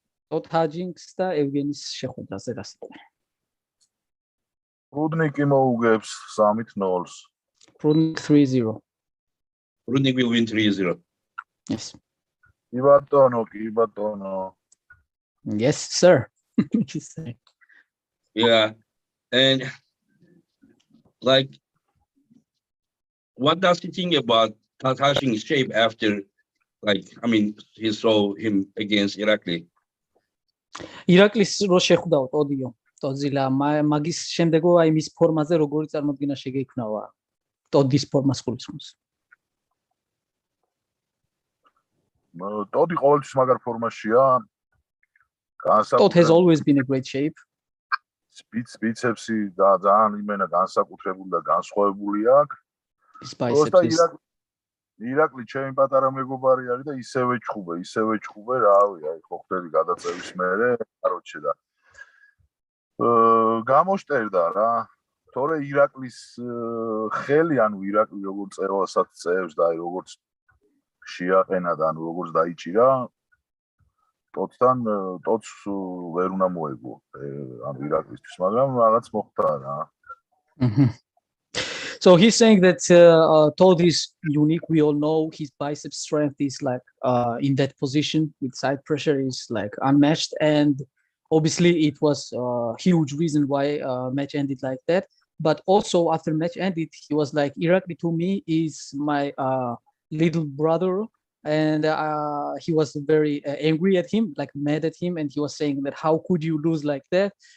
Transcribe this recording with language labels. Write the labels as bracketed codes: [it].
[ka] Todd Hudgens და ევგენის შეხვედრაზე რას იტყვი? Prudnik მოუგებს 3-0. Prudnik 3-0. [en] Prudnik will win 3-0. Yes. [ka] კი ბატონო. [en] Yes, sir. He's saying. Yeah. And like, what does he think about Tatashin's shape after, like, I mean, he saw him against Irakli? [ka] ირაკლის რო შეხვდაო ტოდიო. ტოძილა მაგის შემდეგო აი მის ფორმაზე როგორი წარმოდგენა შეგექმნავა ტოდის ფორმას გულისხმობს. ტოდი ყოველთვის მაგარ ფორმაშია. [en] Todd has always been a great shape. [ka] ბიცეპსი ძალიან იმენა განსაკუთრებული და განსხვავებული აქვს. [en] His biceps. [ka] ირაკლი ჩემი პატარა მეგობარი არის და ისევე ჩხუბე, რავი, აი ხო ხდები გადაწევის მერე, კაროჩე და გამოშტერდა რა. თორე ირაკლის ხელი, ანუ ირაკლი როგორც წევასაც წევს და აი როგორც შეაყენა და ანუ როგორც დაიჭირა, ტოდს ვერ უნდა მოეგო, ანუ ირაკლისთვის, მაგრამ რაღაც მოხდა რა. [en] So he's saying that Todd is unique. We all know his bicep strength is like in that position with side pressure is like unmatched, and obviously it was a huge reason why match ended like that. But also after match ended, he was like, Irakli to me is my little brother, and he was very angry at him, like mad at him, and he was saying that how could you lose like that?